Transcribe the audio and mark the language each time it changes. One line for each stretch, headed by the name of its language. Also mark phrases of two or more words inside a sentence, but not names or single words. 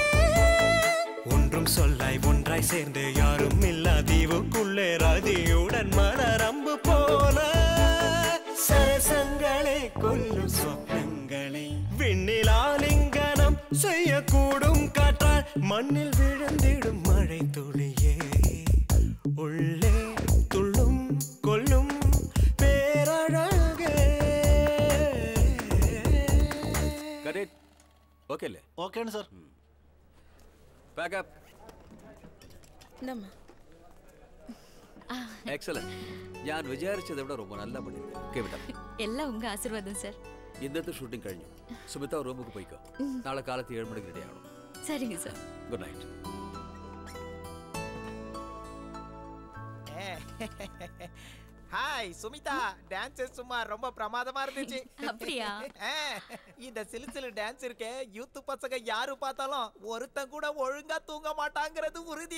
Tamil: ஒன்றும் சொல்லாய் ஒன்றாய் சேர்ந்து யாரும் இல்லா தீவுக்குள்ளே ரதியுடன் மலரம்பு போல சரசங்களே கொல்லும் சொப்னங்களே விண்ணில் ஆலிங்கனம் செய்யக்கூடும் காற்றால் மண்ணில் விழுந்திடும் மழை துளியே உள்ளே துள்ளும் கொல்லும் பேரழகே. கரெக்ட். ஓகேல ஓகேன்னு சார்.
English: back up.
Malayalam: എക്സലന്റ്. ഞാൻ വിചാരിച്ചത് ഇവിടെ
Tamil: ரொம்ப நல்லா பண்ணிருக்கேன்.
Malayalam: കേട്ടോ.
Tamil: எல்லாம் உங்க ஆசீர்வாதம் சார்.
Malayalam: ഇന്നത്തെ ഷൂട്ടിംഗ് കഴിഞ്ഞു. സുമിത റൂമിലേക്ക് പോയിക്കോ. നാളെ കാലത്ത് 7 മണിക്ക് റെഡി ആവണം.
Tamil: சரிங்க சார்.
English: Good night.
Tamil: ஹாய் சுமிதா, டான்ஸ் சும்மா ரொம்ப பிரமாதமா இருந்துச்சு. அப்படியா? இந்த சிலுசிலு டான்ஸ் இருக்கே, யூத் பசங்க யாரு பார்த்தாலும் ஒருத்தன் கூட ஒழுங்கா தூங்க மாட்டாங்கிறது உறுதி.